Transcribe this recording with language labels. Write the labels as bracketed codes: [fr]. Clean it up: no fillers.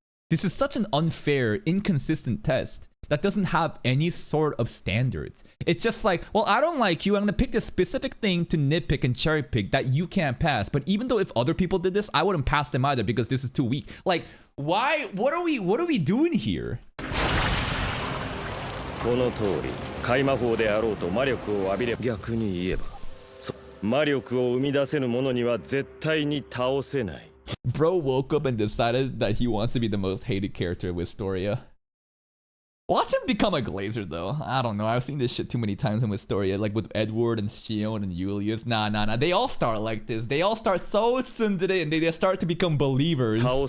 [en] This is such an unfair, inconsistent test that doesn't have any sort of standards. It's just like, well, I don't like you. I'm gonna pick this specific thing to nitpick and cherry pick that you can't pass. But even though if other people did this, I wouldn't pass them either because this is too weak. Like, why? What are we doing here? [ja] この通り、開魔法であろうと魔力を浴びれば逆に言えば、魔力を生み出せぬ者には絶対に倒せない。 [en] Bro woke up and decided that he wants to be the most hated character in Wistoria. Watch him become a glazer though. I don't know. I've seen this shit too many times in Wistoria, like with Edward and Sion and Julius. Nah. They all start like this. They all start so tsundere and they start to become believers.